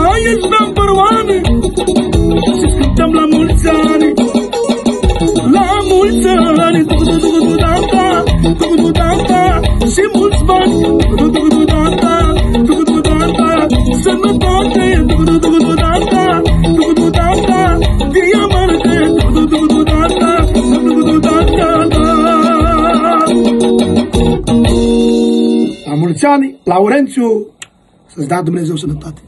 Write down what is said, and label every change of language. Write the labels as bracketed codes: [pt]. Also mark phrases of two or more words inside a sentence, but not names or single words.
[ro] ești [en] number one [ro] și cântăm la mulți ani, la mulți ani, du-du-du-du-da-da, du-du-du-da-da, și mulți bani, du-du-du-du-da-da, du-du-du-da-da, sănătate, du-du-du-du-da-da, du-du-du-da-da, diamante, du-du-du-du-da-da, du-du-du-da-da. La mulți ani, Laurențiu, să-ți dea Dumnezeu sănătate.